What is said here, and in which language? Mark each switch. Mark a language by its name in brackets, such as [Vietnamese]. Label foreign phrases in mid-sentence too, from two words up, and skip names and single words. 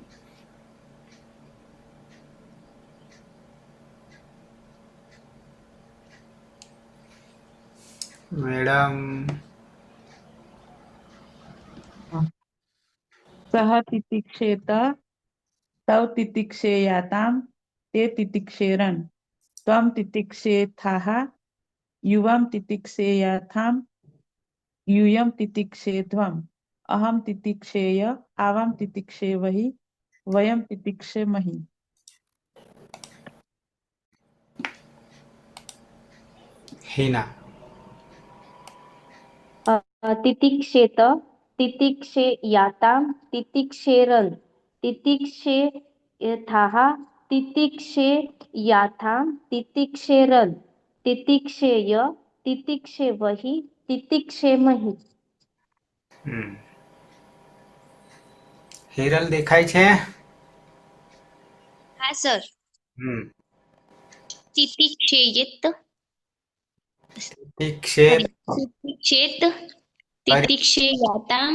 [Gujarati] મેડમ. [Sanskrit] सह तितिक्षेत तौ तितिक्षेयाताम ते तितिक्षेरन. त्वम तितिक्षेथाः युवां तितिक्षेयाथां यूयं तितिक्षेध्वम् अहं तितिक्षेय आवां तितिक्षेवहि वयं तितिक्षेमहि। हीना तितिक्षेत तितिक्षेयातां तितिक्षेरन् तितिक्षेयथाः तितिक्षेयाथां तितिक्षेरन् तितिक्षेय तितिक्षेवहि तितिक्षेमहि। [Gujarati] હિરલ દેખાય છે? હા સર. તિતિક્ષેયત [Sanskrit] તિતિક્ષેત तितिक्षेत तितिक्षेयाताम